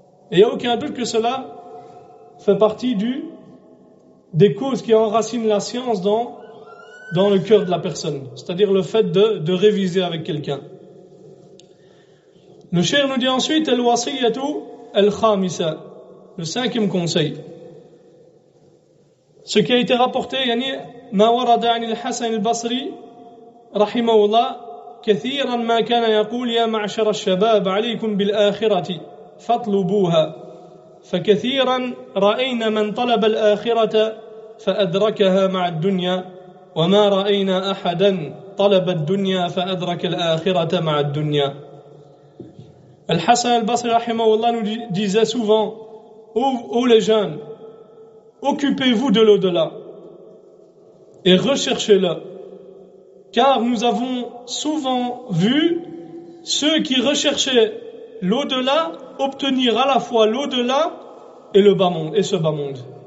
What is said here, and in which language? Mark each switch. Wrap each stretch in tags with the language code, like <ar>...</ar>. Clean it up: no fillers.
<fr>Et il n'y a aucun doute que cela fait partie des causes qui enracinent la science dans le cœur de la personne, c'est-à-dire le fait de réviser avec quelqu'un. Le cheikh nous dit ensuite</fr> <ar>al-wasiyatu al-khamisa,</ar> <fr>le 5e conseil. Ce qui a été rapporté,</fr> <ar>ما ورد عن الحسن البصري رحمه الله كثيرا ما كان يقول يا معشر الشباب عليكم بالآخرة فاطلبوها فكثيرا رأينا من طلب الآخرة فأدركها مع الدنيا وما رأينا أحدا طلب الدنيا فأدرك الآخرة مع الدنيا.</ar> <fr>Al-Hassan al-Basri rahimahullah nous disait souvent: ô les jeunes, occupez-vous de l'au-delà et recherchez-le, car nous avons souvent vu ceux qui recherchaient l'au-delà obtenir à la fois l'au-delà et le bas monde, et ce bas monde.</fr>